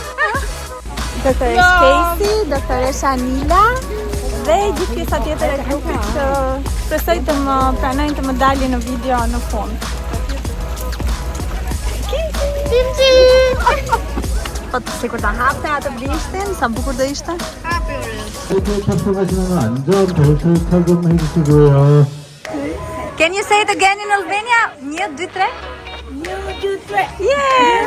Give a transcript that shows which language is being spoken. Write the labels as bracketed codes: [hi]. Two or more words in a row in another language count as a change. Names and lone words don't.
[sq] Doktoresh Casey, doktoresh Anila dhe gjithë pjesa tjetër e grupit që shpresoj të më pranojnë të më dalin në video në fund. Po të sikur ta hapte atë bishtin, sa bukur do ishte? [en] Can you say it again in Albania? 1, 2, 3? 1, 2, 3. Yeah!